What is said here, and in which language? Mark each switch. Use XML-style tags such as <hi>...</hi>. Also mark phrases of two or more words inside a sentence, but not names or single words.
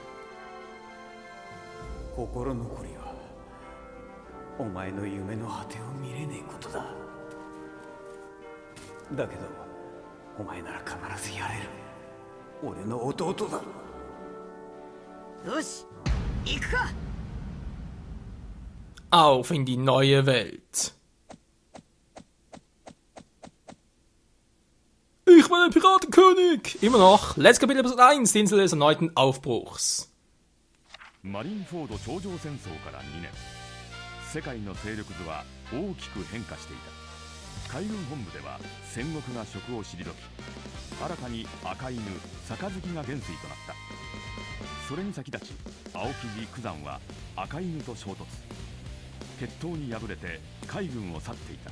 <ja>心残りはお前の夢の果てを見れねえことだ。だけどお前なら必ずやれる。俺の弟だ。よし、行くか。</ja> <de>Auf in die neue Welt. Ich bin ein Piratenkönig! Immer noch. Letztes Kapitel Episode 1, die Insel des erneuten Aufbruchs.</de> <ja>マリンフォード頂上戦争から2年、世界の勢力図は大きく変化していた。海軍本部では戦国が職を退き、新たに赤犬杯が元帥となった。それに先立ち青木寺九山は赤犬と衝突、決闘に敗れて海軍を去っていた。</ja>